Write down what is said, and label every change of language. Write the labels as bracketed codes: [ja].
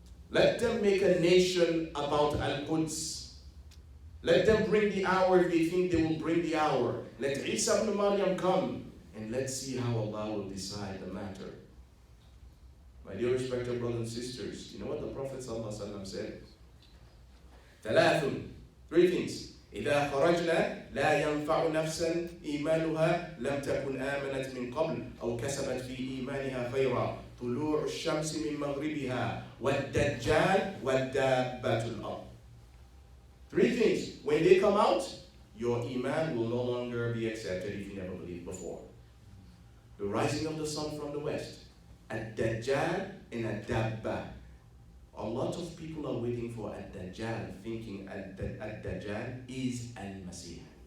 [en] Let them make a nation about Al-Quds. Let them bring the hour if they think they will bring the hour. Let E'saa Ibn Maryam come, and let's see how Allah will decide the matter. My dear respected brothers and sisters, you know what the Prophet ﷺ said? Three things. [ar] إذا خرجنا لا ينفع نفسا إيمانها لم تكن آمنت من قبل أو كسبت في إيمانها خيرا طلوع الشمس من مغربها والدجال والدابة الأرض. [en] Three things. When they come out, your iman will no longer be accepted if you never believed before. The rising of the sun from the west, Ad-Dajjal and Ad-Dabba. A lot of people are waiting for Ad-Dajjal, thinking Ad-Dajjal is Al-Maseeh.